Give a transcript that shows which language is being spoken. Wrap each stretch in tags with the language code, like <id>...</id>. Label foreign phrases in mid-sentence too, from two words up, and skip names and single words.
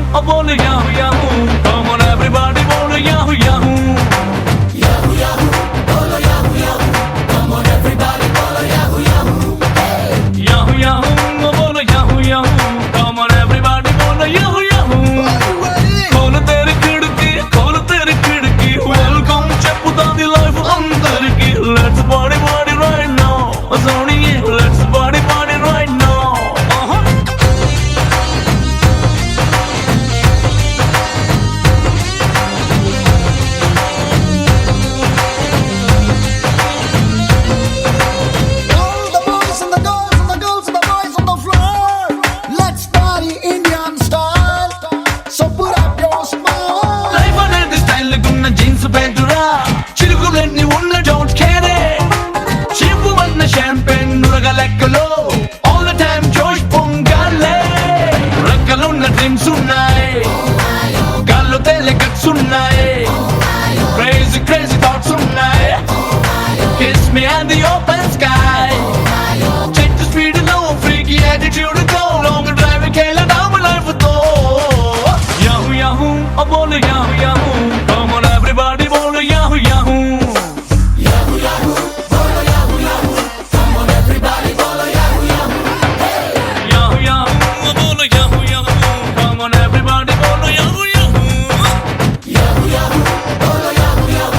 <hi>बोले याहू याहू.</hi> <en>Come on everybody,</en> <hi>बोले याहू याहू. याहू याहू, बोले याहू याहू.</hi> <en>Come on everybody,</en> <hi>बोले याहू याहू. याहू याहू, बोले याहू याहू.</hi> <en>Come on everybody,</en> <hi>बोले याहू याहू. खोल तेरे खिड़की, खोल तेरे खिड़की.</hi> <te>వెల్కమ్ చెప్తాది లైఫ్ అందరికీ.</te> <en>Let's party party right now. Soniye, let's party party right now. All the boys and the girls and the girls and the boys on the floor. Let's party Indian style. So put up your smile.</en> <te>Life అనేది స్టైల్ గున్న జీన్స్ ప్యాంటురా చిరుగులన్నీ ఉన్న</te> <en>don't care</en> <te>చీపు వన్న షాంపెన్ నురగ లెక్కలో</te> <en>all the time</en> <te>జోష్ పొంగాలే రెక్కలున్న డ్రీమ్స్ ఉన్నాయి గాల్లో తేలే గట్స్ ఉన్నాయి</te> <en>crazy crazy thoughts</en> <te>ఉన్నాయి</te> <en>kiss me and the open sky</en> <te>చెట్టు స్పీడ్ లో</te> <en>freaky attitude</en> <te>తో</te> <en>long drive</en> <te>కేలదాం లైఫ్ తో</te> <hi>याहू याहू, ओह बोले याहू याहू.</hi> <en>Come on everybody,</en> <hi>बोले याहू याहू. याहू याहू, बोले याहू याहू.</hi> <en>Come on everybody,</en> <hi>बोले याहू याहू. याहू याहू, ओह बोले याहू याहू.</hi> <en>Come on everybody,</en> <hi>बोले याहू याहू. याहू याहू, बोले याहू याहू.</hi>